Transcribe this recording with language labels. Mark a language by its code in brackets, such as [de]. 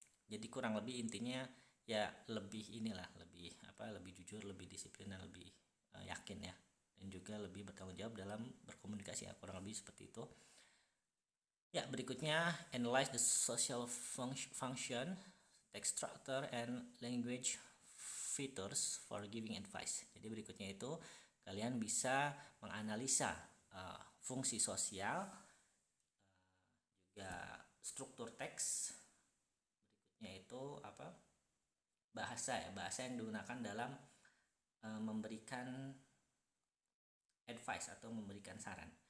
[id] Jadi kurang lebih intinya ya lebih lebih jujur, lebih disiplin, dan lebih yakin ya, dan juga lebih bertanggung jawab dalam berkomunikasi ya, kurang lebih seperti itu. Ya, berikutnya, [en] analyze the social function, text structure, and language features for giving advice. [id] Jadi berikutnya itu kalian bisa menganalisa fungsi sosial, juga struktur teks. Berikutnya itu bahasa yang digunakan dalam memberikan advice atau memberikan saran.